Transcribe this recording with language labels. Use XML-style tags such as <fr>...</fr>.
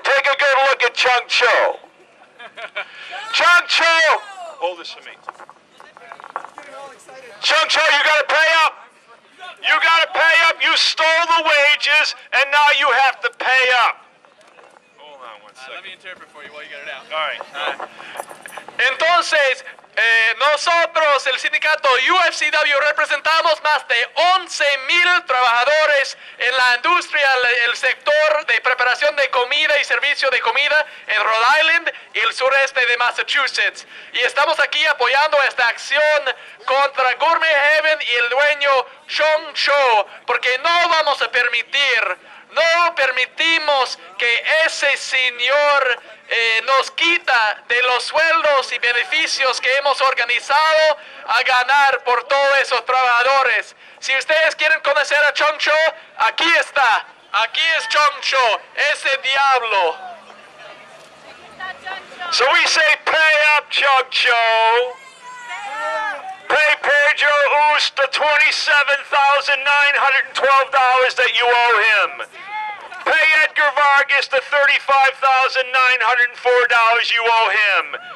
<en>Take a good look at Chung Cho. Chung Cho. Hold this for me. Chung Cho, you got to pay up. You got to pay up. You stole the wages, and now you have to pay up. Hold on one second. Let me interpret for you while you get it out. All right.</en> <es>Entonces, nosotros, el sindicato UFCW, representamos más de 11,000 trabajadores en la industria, el sector de preparación de comida y servicio de comida en Rhode Island y el sureste de Massachusetts. Y estamos aquí apoyando esta acción contra Gourmet Heaven y el dueño Chung Cho, porque no vamos a no permitimos que ese señor nos quita de los sueldos y beneficios que hemos organizado a ganar por todos esos trabajadores. Si ustedes quieren conocer a Chung Cho, aquí está. Aquí es Chung Cho, ese diablo.</es> <en>So we say, pay up, Chung Cho. Pay Pedro Oos the $27,912 that you owe him. Pay Edgar Gargis the $35,904 you owe him.</en>